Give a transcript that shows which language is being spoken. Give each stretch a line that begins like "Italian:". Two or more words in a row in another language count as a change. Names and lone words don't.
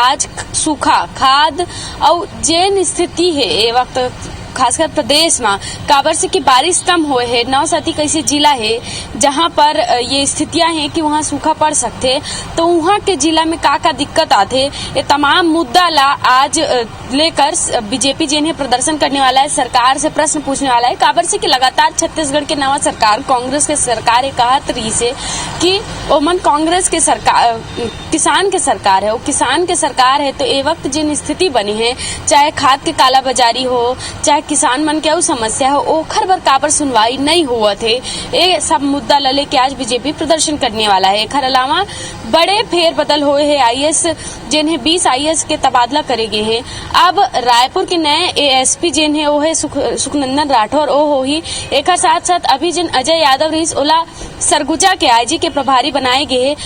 Chhattisgarhi: आज सूखा खाद और जेन स्थिति है ए वक्त खासकर प्रदेश में काबर से कि बारिश कम हुए है। 9 कैसे जिला है जहां पर ये स्थितियां हैं कि वहां सूखा पड़ सकते, तो वहां के जिला में का दिक्कत आते, ये तमाम मुद्दा ला आज लेकर बीजेपी जिन्हें प्रदर्शन करने वाला है, सरकार से प्रश्न पूछने वाला है। काबर से कि लगातार छत्तीसगढ़ के नवा सरकार कांग्रेस के सरकार एक कहत रही से कि ओमन कांग्रेस के सरकार किसान के सरकार है, वो किसान के सरकार है। तो ए वक्त जिन स्थिति बनी है, चाहे खाद के काला बाजारी हो, चाहे किसान मन के समस्या हो, ओखर बर काबर सुनवाई नहीं हुआ थे। ये सब मुद्दा लले के आज बीजेपी प्रदर्शन करने वाला है। एखर अलावा बड़े फेर बदल हुए है। IAS जिन्हें 20 IAS के तबादला करे गए हैं। अब रायपुर के नए ASP जिन है वो है सुखनंदन राठौर ओ हो ही। एक साथ साथ अभी जिन अजय यादव रही ओला सरगुजा के IG के प्रभारी बनाए गए हैं।